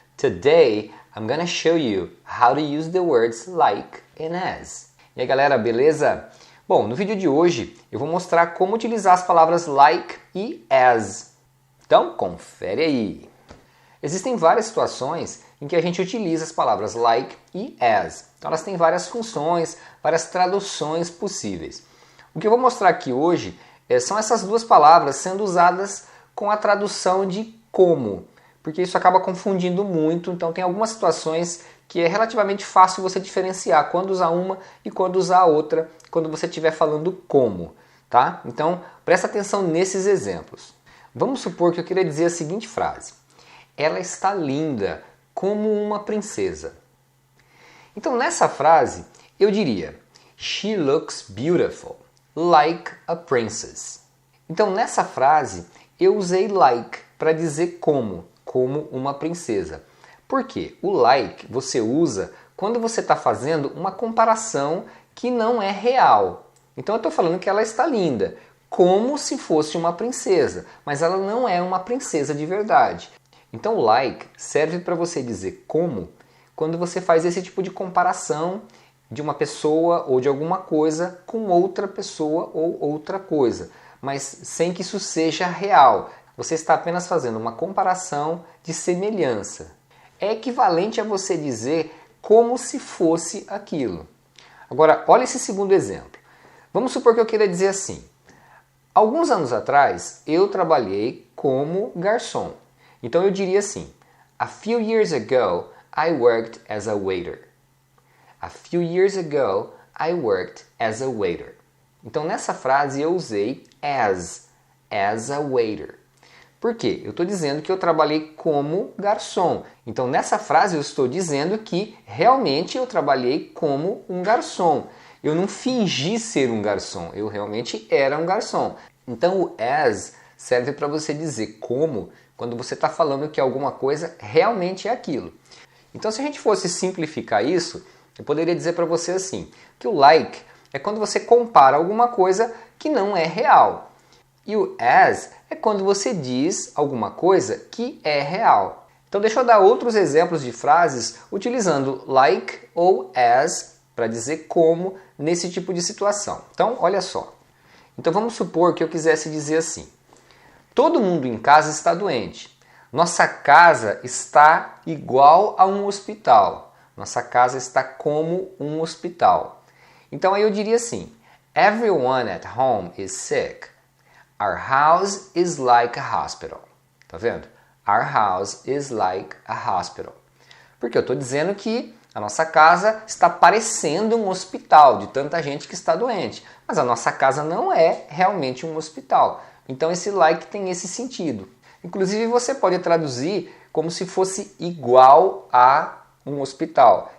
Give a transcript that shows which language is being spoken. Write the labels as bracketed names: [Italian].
[English] Today I'm gonna show you how to use the words like and as. [Portuguese] E aí galera, beleza? Bom, no vídeo de hoje eu vou mostrar como utilizar as palavras like e as. Então, confere aí. Existem várias situações em que a gente utiliza as palavras like e as. Então elas têm várias funções, várias traduções possíveis. O que eu vou mostrar aqui hoje são essas duas palavras sendo usadas com a tradução de como, porque isso acaba confundindo muito, então tem algumas situações que é relativamente fácil você diferenciar quando usar uma e quando usar a outra, quando você estiver falando como, tá? Então, presta atenção nesses exemplos. Vamos supor que eu queria dizer a seguinte frase: ela está linda como uma princesa. Então, nessa frase, eu diria [English] She looks beautiful, like a princess. [Portuguese] Então, nessa frase, eu usei like para dizer como uma princesa. Por quê? O like você usa quando você está fazendo uma comparação que não é real. Então, eu estou falando que ela está linda, como se fosse uma princesa, mas ela não é uma princesa de verdade. Então, o like serve para você dizer como quando você faz esse tipo de comparação de uma pessoa ou de alguma coisa com outra pessoa ou outra coisa, mas sem que isso seja real. Você está apenas fazendo uma comparação de semelhança. É equivalente a você dizer como se fosse aquilo. Agora, olha esse segundo exemplo. Vamos supor que eu queira dizer assim: alguns anos atrás, eu trabalhei como garçom. Então eu diria assim: [English] a few years ago, I worked as a waiter. A few years ago, I worked as a waiter. [Portuguese] Então nessa frase eu usei [English] as a waiter. [Portuguese] Por quê? Eu estou dizendo que eu trabalhei como garçom. Então nessa frase eu estou dizendo que realmente eu trabalhei como um garçom. Eu não fingi ser um garçom, eu realmente era um garçom. Então o as serve para você dizer como quando você está falando que alguma coisa realmente é aquilo. Então se a gente fosse simplificar isso, eu poderia dizer para você assim, que o like é quando você compara alguma coisa que não é real. E o as é quando você diz alguma coisa que é real. Então deixa eu dar outros exemplos de frases utilizando like ou as para dizer como nesse tipo de situação. Então olha só. Então vamos supor que eu quisesse dizer assim: todo mundo em casa está doente. Nossa casa está igual a um hospital. Nossa casa está como um hospital. Então aí eu diria assim: [English] everyone at home is sick. Our house is like a hospital. [Portuguese] Tá vendo? [English] Our house is like a hospital. [Portuguese] Porque eu estou dizendo que a nossa casa está parecendo um hospital de tanta gente que está doente. Mas a nossa casa não é realmente um hospital. Então esse like tem esse sentido. Inclusive você pode traduzir como se fosse igual a um hospital.